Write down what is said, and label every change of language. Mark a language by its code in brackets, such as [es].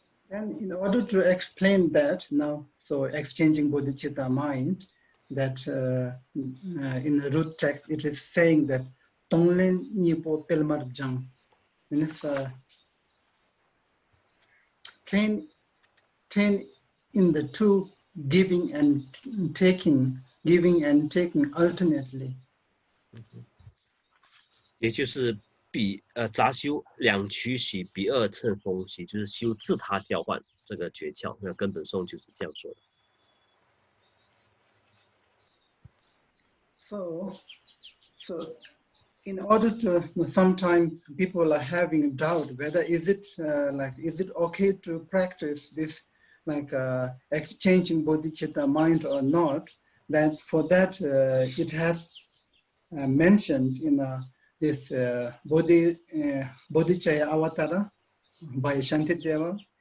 [en] And in order to explain that now, so exchanging bodhicitta mind, that in the root text it is saying that Tonglen Nipo Pelmar Jang means train in the two giving and taking alternately. [zh] 也就是杂修两取喜，比二乘风喜，就是修自他交换这个诀窍。那根本颂就是这样说的。 [en] So in order to, sometimes people are having doubt whether is it okay to practice this exchanging bodhicitta mind or not. That for that it has mentioned in this Bodhicaya Avatara by Shantideva.